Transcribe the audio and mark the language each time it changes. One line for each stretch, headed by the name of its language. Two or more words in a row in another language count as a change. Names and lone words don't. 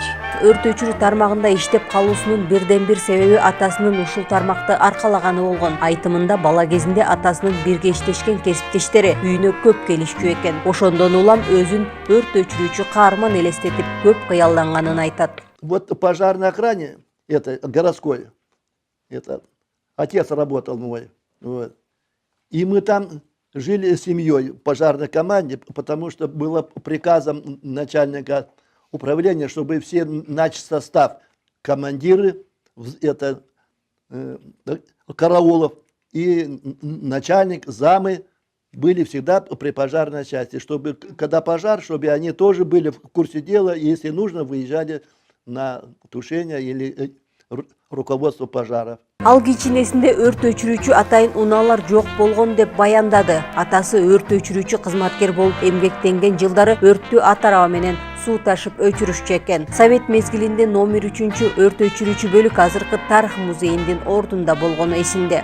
Kyrgyz: Өрт өчүрүү тармагында иштеп калуусунун бирден бир себеби атасынын ушул тармакты аркалаганы болгон. Айтымында бала кезинде атасынын бирге иштешкен кесиптештери үйүнө көп келишчү экен. Ошондон улам өзүн өрт өчүрүүчү каарман элестетип көп кыялданганын айтат.
Russian: Вот в пожарной охране, это городской, это отец работал мой. Вот. И мы там жили с семьей в пожарной команде, потому что было приказом начальника управления, чтобы все начсостав, командиры, это караулов и начальник, замы были всегда при пожарной части, чтобы когда пожар, чтобы они тоже были в курсе дела, и если нужно, выезжали на тушение или руководство пожаров.
Kyrgyz: Ал кичинесинде өрт өчүрүүчү атайын унаалар жок болгон деп баяндады. Атасы өрт өчүрүүчү кызматкер болуп эмгектенген жылдары өрттү ат араба менен суу ташып өчүрүшчү экен. Совет мезгилинде номер 3 өрт өчүрүүчү бөлүк азыркы тарых музейинин ордунда болгону эсинде.